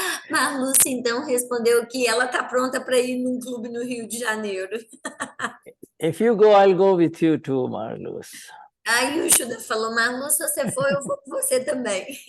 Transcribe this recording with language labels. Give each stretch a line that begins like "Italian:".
Portuguese: Marlusi, então, respondeu que ela está pronta para ir num clube no Rio de Janeiro.
English: If you go, I'll go with you too, Marlus.
Portuguese: Aí o Shuddha falou, Marlus, se você for, eu vou com você também.